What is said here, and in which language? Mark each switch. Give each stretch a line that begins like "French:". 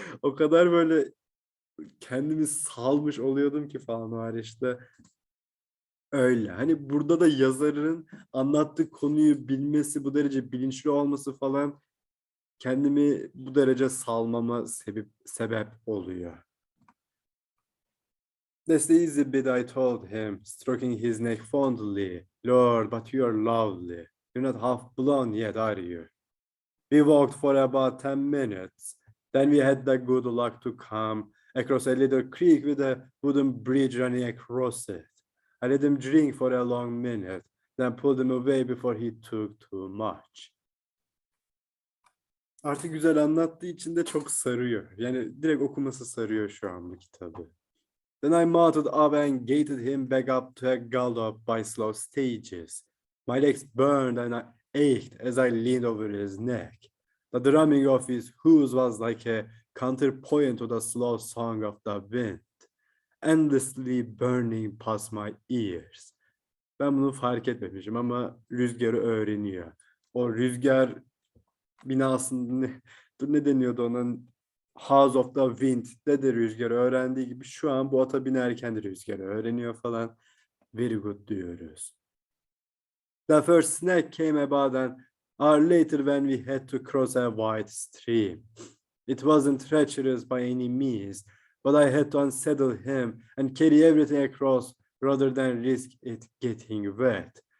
Turkish: O kadar böyle kendimi salmış oluyordum ki falan var işte. Öyle. Hani burada da yazarın anlattığı konuyu bilmesi, bu derece bilinçli olması falan kendimi bu derece salmama sebep oluyor.
English: That's the easy bit I told him, stroking his neck fondly. Lord, but you're lovely. You're not half blown yet, are you? We walked for about 10 minutes. Then we had the good luck to come across a little creek with a wooden bridge running across it. I let him drink for a long minute, then pulled him away before he took too much.
Turkish: Artık güzel anlattığı için de çok sarıyor. Yani direkt okuması sarıyor şu an bu kitabı.
English: Then I mounted up and gated him back up to a gallop by slow stages. My legs burned and I ached as I leaned over his neck. The drumming of his hoofs was like a counterpoint to the slow song of the wind, endlessly burning past my ears.
Turkish: Ben bunu fark etmemişim ama rüzgarı öğreniyor. O rüzgar binasında ne deniyordu ona? House of the Wind'de de rüzgarı öğrendiği gibi şu an bu ata binerken de rüzgarı öğreniyor falan.
English: Very good
Turkish: diyoruz.
English: The first snack came about an hour later when we had to cross a wide stream. It wasn't treacherous by any means, but I had to unsaddle him and carry everything across rather than risk it getting wet.